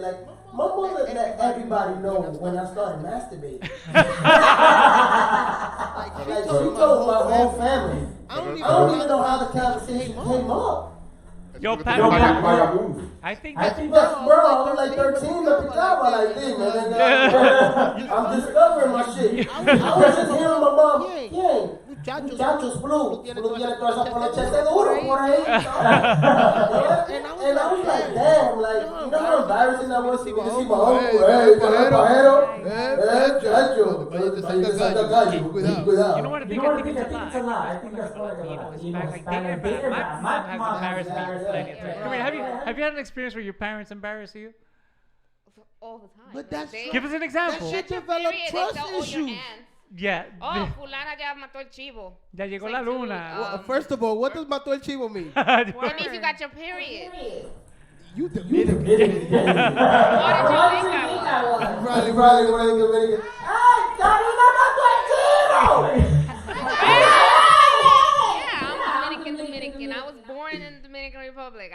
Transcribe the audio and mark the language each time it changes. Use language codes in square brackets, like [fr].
[en] Like, my mother let everybody know when I started masturbating. Like, she told my whole family. I don't even know how the conversation came up. Yo, Pat, I think Bro, I was like 13, [es] me picaba [en] like this, man. I'm discovering my shit. I was just hearing my mom, [es] muchachos, Blue tiene toda esa poloche seguro por ahí. [en] And I was like, damn, like, you know how embarrassing that was to see my uncle, pajero, You know what I think? I think it's a lot. I think that's like a lot. You know, like my mom has embarrassed me plenty of times. Come here, have you had an experience where your parents embarrass you? All the time. But that's Give us an example. that shit developed trust issues. Yeah. [es] Oh, fulana ya mató el chivo. Ya llegó la luna. [en] Well, first of all, what does [es] mató el chivo [en] mean? It means you got your period. You Dominican. What did you think I was? Probably one of the Dominican. [es] Ay, Karina mató el chivo! [en] Yeah, I'm Dominican. I was born in the Dominican Republic.